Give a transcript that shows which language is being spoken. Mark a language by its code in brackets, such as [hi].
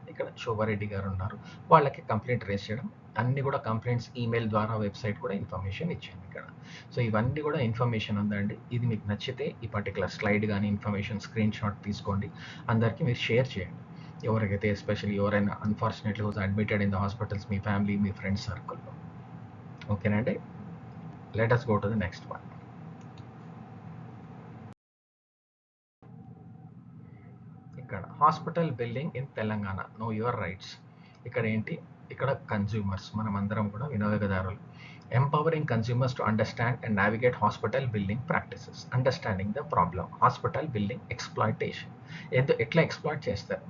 [te] ఇక్కడ శోభారెడ్డి గారు ఉన్నారు, వాళ్ళకి కంప్లైంట్ రేస్ చేయడం. అన్ని కూడా కంప్లైంట్స్ ఈమెయిల్ ద్వారా, వెబ్సైట్ కూడా ఇన్ఫర్మేషన్ ఇచ్చాను ఇక్కడ. సో ఇవన్నీ కూడా ఇన్ఫర్మేషన్ ఉందండి. ఇది మీకు నచ్చితే ఈ పర్టికులర్ స్లైడ్ కానీ ఇన్ఫర్మేషన్ స్క్రీన్ షాట్ తీసుకోండి, అందరికీ మీరు షేర్ చేయండి. ఎవరికైతే ఎస్పెషల్లీ ఎవరైనా [en] unfortunately was admitted in the hospitals, [te] మీ family, మీ friends సర్కిల్లో. [en] ఓకేనండి, let us go to the next one. [te] ఇక్కడ [en] Hospital building in Telangana, know your rights. [te] ఇక్కడ ఏంటి, ఇక్కడ కన్జ్యూమర్స్, మనం అందరం కూడా వినియోగదారులు. [en] Empowering consumers to understand and navigate hospital building practices. Understanding the problem, hospital building exploitation, [te] ఎట్లా ఎక్స్ప్లాయిట్ చేస్తారు.